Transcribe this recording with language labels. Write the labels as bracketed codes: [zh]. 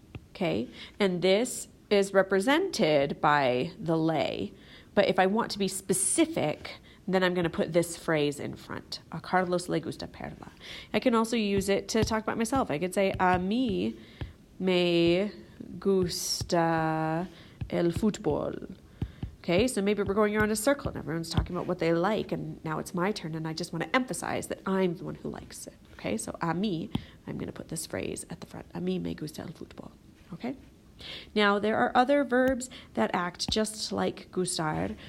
[en] Okay, and this is represented by the le. But if I want to be specific, then I'm going to put this phrase in front. [es] A Carlos le gusta Perla. [en] I can also use it to talk about myself. I could say, [es] a mí me gusta el fútbol. [en] Okay, so maybe we're going around a circle and everyone's talking about what they like, and now it's my turn, and I just want to emphasize that I'm the one who likes it. Okay, so [es] a mí, [en] I'm going to put this phrase at the front. [es] A mí me gusta el fútbol. [en] Okay. Now, there are other verbs that act just like gustar.